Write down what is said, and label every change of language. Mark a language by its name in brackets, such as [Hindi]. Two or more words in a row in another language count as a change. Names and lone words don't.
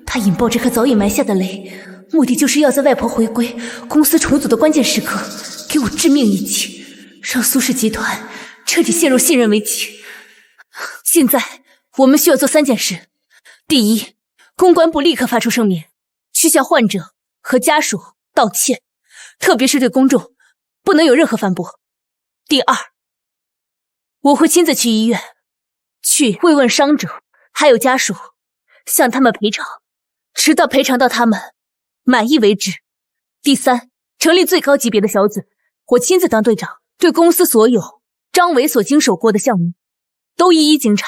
[Chinese] 他引爆这颗早已埋下的雷，目的就是要在外婆回归、公司重组的关键时刻给我致命一击，让苏氏集团彻底陷入信任危机。现在我们需要做3件事：第一，公关部立刻发出声明，去向患者和家属道歉，特別是對公眾不能有任何反駁。第二，我會親自去醫院，去慰問傷者還有家屬，向他們賠償，直到賠償到他們滿意為止。第三，成立最高級別的小組，我親自當隊長，對公司所有張偉所經手過的項目都一一經查。